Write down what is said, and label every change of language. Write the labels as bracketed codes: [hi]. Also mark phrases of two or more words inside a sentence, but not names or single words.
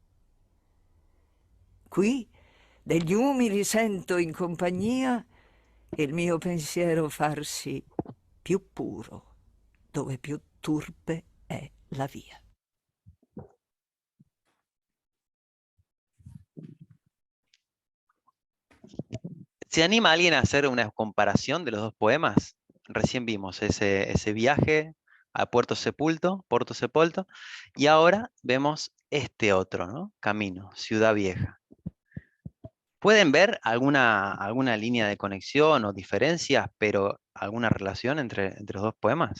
[it] Qui degli umili sento in compagnia il mio pensiero farsi più puro, dove più turpe è la via. [es] ¿Se anima alguien a hacer una comparación de los dos poemas? Recién vimos ese viaje a Puerto Sepulto, y ahora vemos este otro, ¿no? Camino, Ciudad Vieja. ¿Pueden ver alguna línea de conexión o diferencias, pero alguna relación entre los dos poemas?